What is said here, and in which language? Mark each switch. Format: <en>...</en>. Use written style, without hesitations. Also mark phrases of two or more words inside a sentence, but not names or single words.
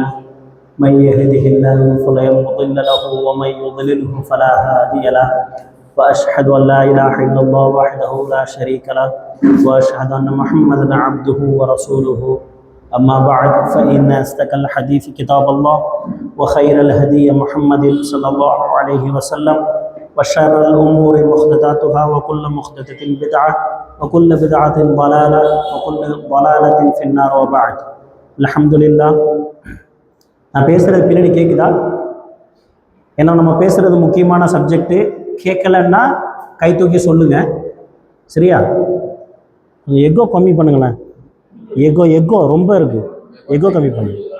<ar>من يهده الله فلا مضل له ومن يضلله فلا هادي له وأشهد أن لا إله إلا الله وحده لا شريك له وأشهد أن محمدا عبده ورسوله أما بعد فإن أصدق الحديث كتاب الله وخير الهدي محمد صلى الله عليه وسلم وشر الأمور محدثاتها وكل محدثة بدعة وكل بدعة ضلالة وكل ضلالة في النار وبعد الحمد لله.</ar> <ta>நான் பேசுகிறது பின்னாடி கேட்குதா? ஏன்னா நம்ம பேசுகிறது முக்கியமான சப்ஜெக்டு. கேட்கலன்னா கை தூக்கி சொல்லுங்கள், சரியா? எக்கோ கம்மி பண்ணுங்களேன். எக்கோ ரொம்ப இருக்குது, எக்கோ கம்மி பண்ணுங்க.</ta>